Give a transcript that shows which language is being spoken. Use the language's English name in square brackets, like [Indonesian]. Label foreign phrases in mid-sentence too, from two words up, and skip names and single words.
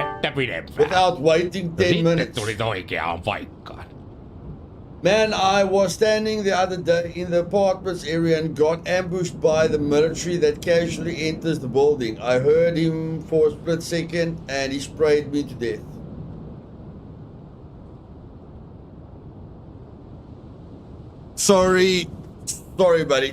[Finnish] Että pidempään. [English] without waiting [Finnish] No [English] 10 [Finnish] sitten [English] minutes. [Finnish] tulit oikeaan paikkaan. [English] Man, I was standing the other day in the apartments area and got ambushed by the military that casually enters the building. I heard him for a split second and he sprayed me to death. Sorry, buddy.